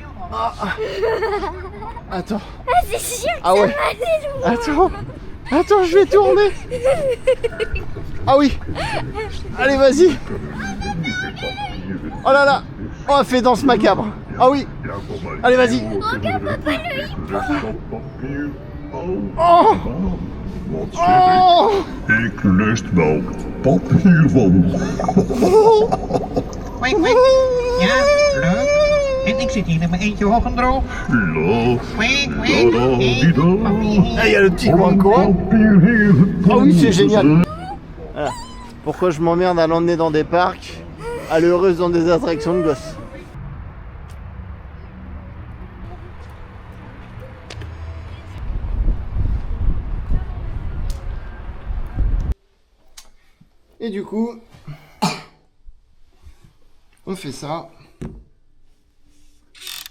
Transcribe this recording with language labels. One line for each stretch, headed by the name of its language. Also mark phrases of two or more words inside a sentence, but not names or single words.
French: Attends. Ah, c'est sûr que Ah ouais. ça va aller loin. Attends, je vais tourner. Ah oui. Allez, vas-y. Oh là là. On a fait Danse Macabre. Ah oui. Allez, vas-y. Regarde, papa, le hippo. Oh. Oh.
Dutch: Ik lust wel papier van. Kwik, kwik. Ja, leuk. En ik zit hier in mijn eentje hoog en droog. Ja, Kwik, kwik.
French: Ah, il y a le petit coin.
Dutch: papier hier.
French: Ah oui, c'est génial. Voilà. Pourquoi je m'emmerde à l'emmener dans des parcs, à l'heureuse dans des attractions de gosses. Et du coup, on fait ça.